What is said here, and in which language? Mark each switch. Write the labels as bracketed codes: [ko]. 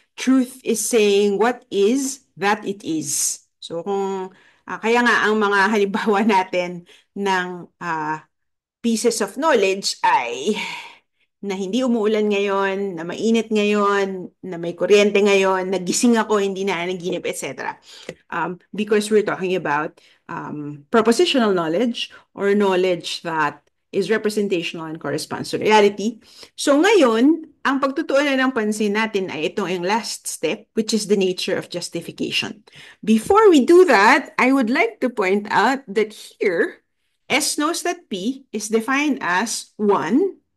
[en] Truth is saying what is, that it is. [tl] So kaya nga ang mga halimbawa natin ng [en] pieces of knowledge [tl] ay na hindi umuulan ngayon, na mainit ngayon, na may kuryente ngayon, nagising ako, hindi na naginip, etc. [en] Because we're talking about propositional knowledge or knowledge that is representational and corresponds to reality. [tl] So ngayon, ang pagtutuunan ng pansin natin ay itong yung last step, [en] which is the nature of justification. Before we do that, I would like to point out that here, S knows that P is defined as 1.